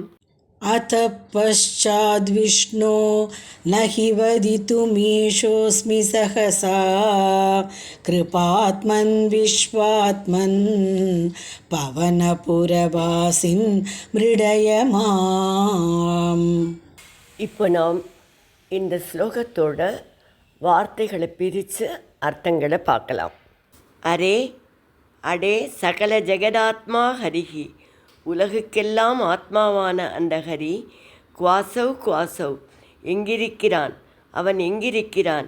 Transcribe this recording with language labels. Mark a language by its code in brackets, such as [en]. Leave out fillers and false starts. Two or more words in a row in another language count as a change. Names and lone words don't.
[sa] अतः पश्चाद्विष्णो न हि वदितुमीशोऽस्मि सहसा. कृपात्मन् विश्वात्मन् पवनपुरवासिन् मृडय माम्. [ta] இப்போ நாம் இந்த ஸ்லோகத்தோட வார்த்தைகளை பிரித்து அர்த்தங்களை பார்க்கலாம். [sa] अरे अये सकल जगदात्मा हरिः, [ta] உலகுக்கெல்லாம் ஆத்மாவான அந்த ஹரி. [sa] क्वासौ क्वासौ, [ta] எங்கிருக்கிறான், அவன் எங்கிருக்கிறான்.